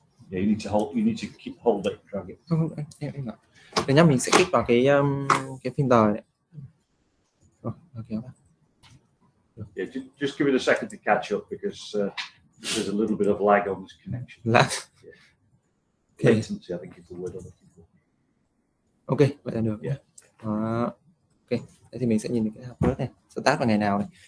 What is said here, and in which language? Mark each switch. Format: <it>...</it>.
<en>Yeah, you need to keep hold it and drag it.</en> <vi>Không, em bảo. Để nhá, mình sẽ kích vào cái filter này. Kéo vào.</vi> <en>Yeah, just give it a second to catch up because there's a little bit of lag on this connection. Lag. Yeah. Latency, I think is the word I'm looking for.</en> <vi>Ok, vậy là được.</vi> <en>Yeah.</en> <vi>Ok, thế thì mình sẽ nhìn cái template này, start vào ngày nào này.</vi>